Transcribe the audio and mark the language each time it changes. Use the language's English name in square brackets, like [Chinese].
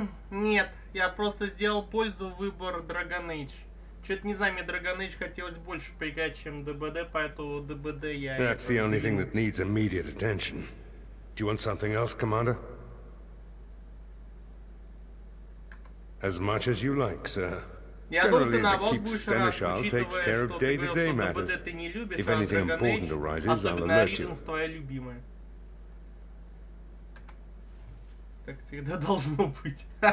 [Russian] Нет, я просто сделал пользу выбор Dragon Age. Что-то не знаю, мне Dragon Age хотелось больше поиграть, чем ДБД, поэтому ДБД я... [English] That's the only thing that needs immediate attention. Do you want something else, Commander? As much as you like, sir. [Russian] Я думаю, ты наоборот будешь рад, учитывая, что ты говорил, что ДБД ты не любишь, а Dragon Age, особенно Origins, твоя любимая. Так всегда должно быть.